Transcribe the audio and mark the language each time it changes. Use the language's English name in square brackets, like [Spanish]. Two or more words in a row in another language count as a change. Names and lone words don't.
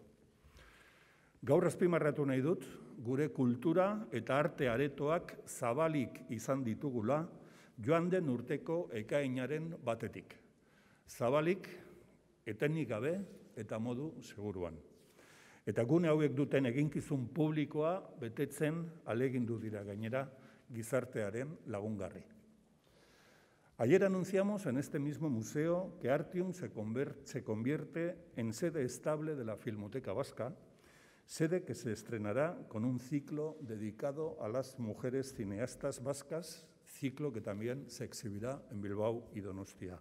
[Basque] Gaur azpimarratu nahi dut, gure kultura eta arte aretoak zabalik izan ditugula joan den urteko ekainaren batetik. Zabalik, etenik gabe eta modu seguruan. Eta gune hauek duten eginkizun publikoa betetzen ahalegindu dira gainera gizartearen lagungarri. [Spanish] Ayer anunciamos en este mismo museo que Artium se convierte en sede estable de la Filmoteca Vasca, sede que se estrenará con un ciclo dedicado a las mujeres cineastas vascas, ciclo que también se exhibirá en Bilbao y Donostia.